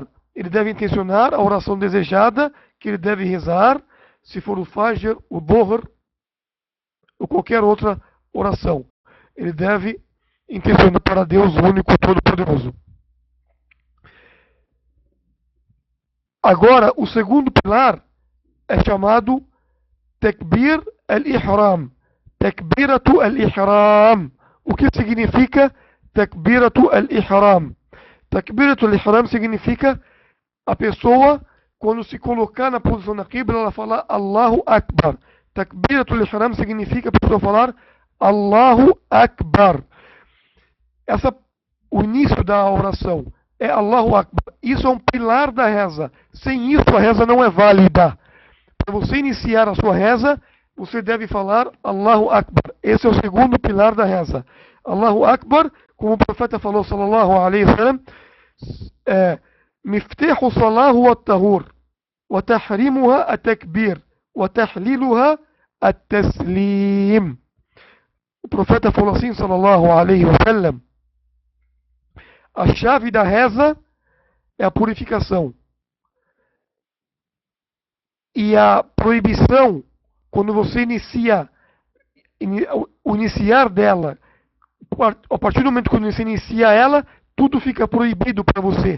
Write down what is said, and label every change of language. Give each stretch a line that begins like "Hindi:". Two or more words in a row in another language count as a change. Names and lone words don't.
Portuguese: Ele deve intencionar a oração desejada que ele deve rezar, se for o Fajr, o Dhuhr, ou qualquer outra oração. Ele deve intencionar para Deus, o único todo-poderoso. Agora, o segundo pilar é chamado
Arabic: تكبير الإحرام. تكبيرة الإحرام.
Portuguese: O que significa
Arabic: تكبيرة الإحرام? تكبيرة الإحرام
Portuguese: significa a pessoa, quando se colocar na posição da Qibla, ela fala
Arabic: الله أكبر. تكبيرة الإحرام
Portuguese: significa a pessoa falar
Arabic: الله أكبر.
Portuguese: O início da oração é
Arabic: الله أكبر.
Portuguese: Isso é um pilar da reza. Sem isso a reza não é válida. Para você iniciar a sua reza, você deve falar
Arabic: الله أكبر.
Portuguese: Esse é o segundo pilar da reza.
Arabic: الله أكبر,
Portuguese: como o profeta falou,
Arabic: صلى الله عليه وسلم، مفتاح الصلاة الطهور، وتحريمها التكبير، وتحليلها التسليم.
Portuguese: O profeta falou assim,
Arabic: صلى الله عليه وسلم,
Portuguese: a chave da reza é a purificação. E a proibição, quando você inicia, o iniciar dela A partir do momento quando você inicia ela, tudo fica proibido para você.